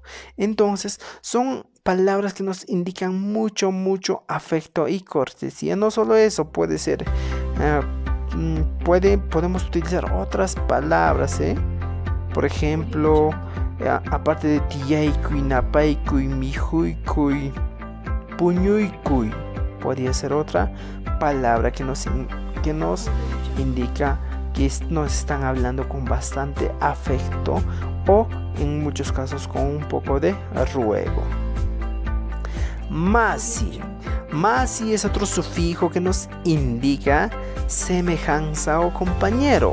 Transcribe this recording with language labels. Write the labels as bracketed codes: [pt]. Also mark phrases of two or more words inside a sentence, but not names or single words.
[es] Entonces son palabras que nos indican mucho afecto y cortesía. No solo eso, puede ser podemos utilizar otras palabras, por ejemplo, aparte de [qu] tiyaikuy, napaikuy, mijuykuy, puñuykuy, [es] Podría ser otra palabra que nos indica que nos están hablando con bastante afecto o en muchos casos con un poco de ruego. Masi. Masi es otro sufijo que nos indica semejanza o compañero.